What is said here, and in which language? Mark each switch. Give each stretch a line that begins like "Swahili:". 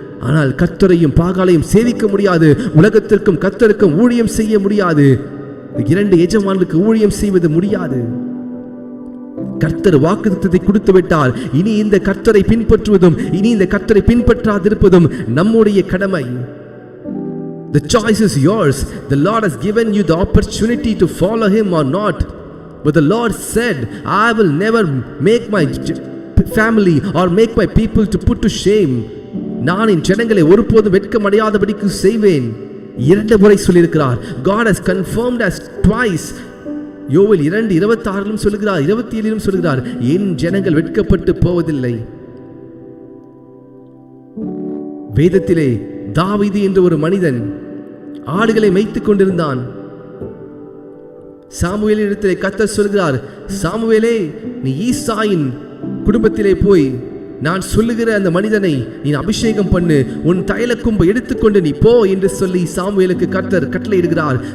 Tamil: ஆனால் கர்த்தரையும் பாகாலையும் சேவிக்க முடியாது. உலகத்திற்கும் கர்த்தருக்கும் ஊழியம் செய்ய முடியாது. இரண்டு எஜமானுக்கு ஊழியம் செய்வது முடியாது. கர்த்தர் வாக்குத்தத்தத்தை கொடுத்து விட்டால் இனி இந்த கர்த்தரை பின்பற்றுவதும் இனி இந்த கர்த்தரை பின்பற்றாதிருப்பதும் நம்முடைய கடமை.
English: The choice is yours. The Lord has given you the opportunity to follow him or not. But the Lord said, I will never make my family or make my people to put to shame.
Tamil: நான் என் ஜனங்களை ஒருபோதும் வெட்கமடையாதபடிக்கு செய்வேன். இரண்டு முறை சொல்லியிருக்கிறார்.
English: God has confirmed us twice.
Tamil: யோவேல் 2:26 சொல்லுகிறார், 27 சொல்லுகிறார், என் ஜனங்கள் வெட்கப்பட்டு போவதில்லை. வேதத்திலே தாவீது என்ற ஒரு மனிதன் ஆடுகளை மேய்த்துக் கொண்டிருந்தான். சாமுவேலின் இடத்திலே கர்த்தர் சொல்கிறார், சாமுவேலே, நீ ஈசாயின் குடும்பத்திலே போய் நான் சொல்லுகிற அந்த மனிதனை நீ அபிஷேகம் பண்ணு, உன் தைல கொம்பை எடுத்துக்கொண்டு நீ போ என்று சொல்லி சாமுவேலுக்கு கர்த்தர் கட்டளையிடுகிறார்.